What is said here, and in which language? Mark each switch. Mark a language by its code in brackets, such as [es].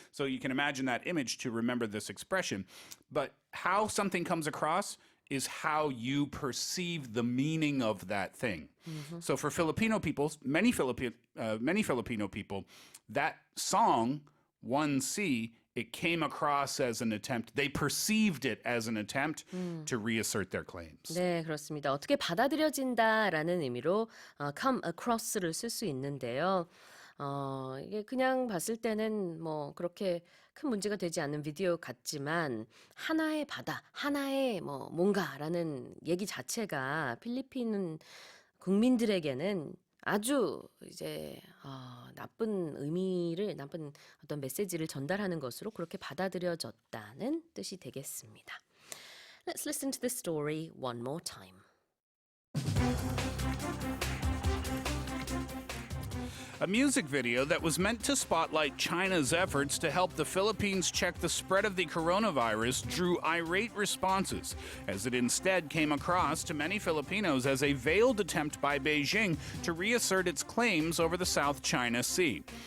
[en] So you can imagine that image to remember this expression. But how something comes across is how you perceive the meaning of that thing. So for Filipino people, many Filipino people, that song, 1C, it came across as an attempt, they perceived it as an attempt to reassert their claims. [ko] 네, 그렇습니다. 어떻게 받아들여진다라는 의미로 come across를 쓸 수 있는데요. 이게 그냥 봤을 때는 뭐 그렇게 큰 문제가 되지 않는 비디오 같지만 하나의 바다, 하나의 뭐 뭔가라는 얘기 자체가 필리핀 국민들에게는 아주 이제 나쁜 의미를, 나쁜 어떤 메시지를 전달하는 것으로 그렇게 받아들여졌다는 뜻이 되겠습니다. [en] Let's listen to the story one more time. A music video that was meant to spotlight China's efforts to help the Philippines check the spread of the coronavirus drew irate responses, as it instead came across to many Filipinos as a veiled attempt by Beijing to reassert its claims over the South China Sea.